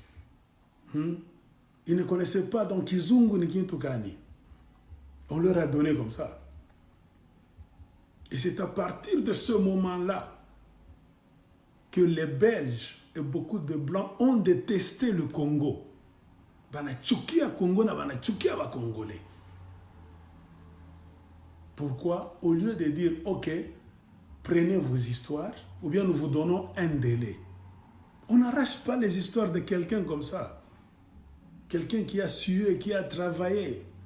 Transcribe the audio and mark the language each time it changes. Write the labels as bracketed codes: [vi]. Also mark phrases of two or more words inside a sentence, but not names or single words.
[fr] Ils ne connaissaient pas donc [sw] Kizungu ni Kintukani. [fr] On leur a donné comme ça. Et c'est à partir de ce moment-là que les Belges et beaucoup de Blancs ont détesté le Congo. [sw] Banachukia Congo na banachukia ba Congolais. [fr] Pourquoi? Au lieu de dire, ok, prenez vos histoires, ou bien nous vous donnons un délai. On n'arrache pas les histoires de quelqu'un comme ça. Quelqu'un qui a sué, qui a travaillé.